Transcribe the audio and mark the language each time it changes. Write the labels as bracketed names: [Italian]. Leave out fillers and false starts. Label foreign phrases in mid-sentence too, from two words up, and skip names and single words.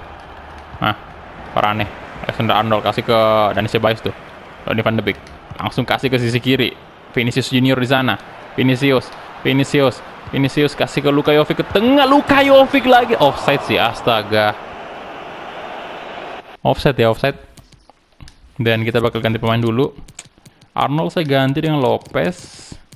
[Indonesian] Nah, Varane. Alexander Arnold kasih ke Dani Ceballos tuh. Donny van de Beek langsung kasih ke sisi kiri. Vinicius Junior di sana. Vinicius kasih ke Luka Jovic ke tengah. Luka Jovic lagi. Offside sih, astaga. Offside ya, offside. Dan kita bakal ganti pemain dulu. Arnold saya ganti dengan Lopez.